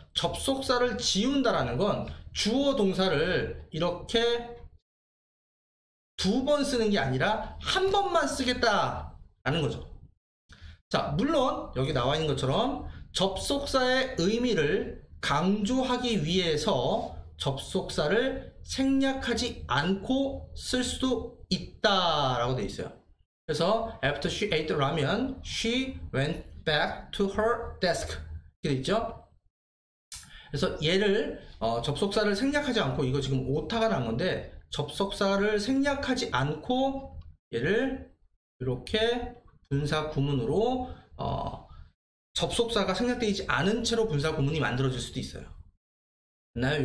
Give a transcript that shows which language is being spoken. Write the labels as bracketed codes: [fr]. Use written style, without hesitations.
[ko] 접속사를 지운다라는 건 주어 동사를 이렇게 두 번 쓰는 게 아니라 한 번만 쓰겠다라는 거죠. 자, 물론 여기 나와 있는 것처럼 접속사의 의미를 강조하기 위해서 접속사를 생략하지 않고 쓸 수도 있다라고 되어 있어요. 그래서 [en] after she ate the ramen, she went back to her desk. [ko] 이렇게 있죠? 그래서 얘를 접속사를 생략하지 않고, 이거 지금 오타가 난 건데 접속사를 생략하지 않고 얘를 이렇게 분사 구문으로 접속사가 생략되지 않은 채로 분사 구문이 만들어질 수도 있어요. 됐나요?